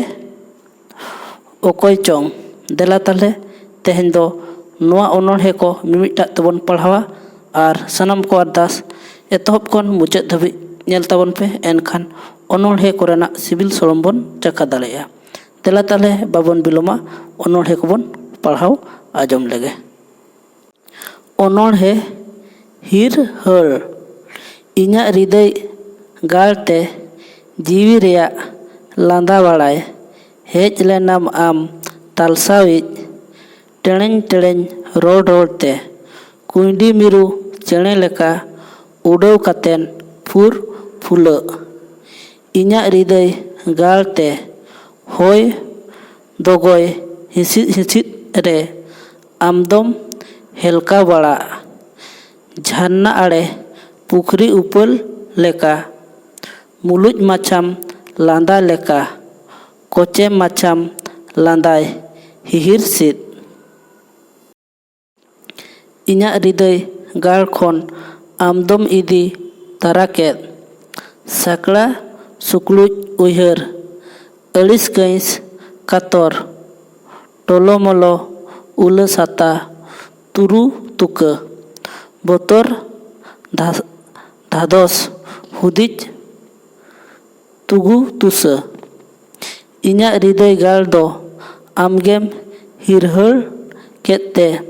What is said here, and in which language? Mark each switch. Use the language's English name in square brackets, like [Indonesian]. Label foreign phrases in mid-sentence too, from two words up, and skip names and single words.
[Santali] ओकोय चोंग देला ताले तेहेन दो नवा ओनोहे को मिमिटा तबन पढ़ावा और सनम को अरदास एतहब कन मुचाद धाबी नेल ताबन पे एनखान ओनोहे कोरेना सिविल सोलम बन चखा दाड़ेया देला ताले बाबन बिलोमा ओनोहे को बन पढ़ाव आजम लगे ओनोहे हिर हर इना हृदय गालते जीवी रेया लांदा बाड़ाय हेज लेनाम आम तालसाविज टेणें टेणें रोड रोडते कुंडी मिरु चेणे लेका उड़ाव कातेन फुर फुला इना हृदय गालते होय दोगोय हिसिद हिसिद रे आमदम हेलका बाड़ा झरना आड़े पुखरी उपल लेका मुलुज माछाम लांदा लेका कोचे माछाम लांदाय हिहिर सिद इना हृदय गाल खन आमदम इदी ताराकेद साकड़ा सुकलुज उयहर अड़िस गईस कातर टोलोमोलो उल साता तुरु तुका बोतर धादोस हुदिज तुगु तुस इना हृदय गाल दो आमगेम हिरहर केते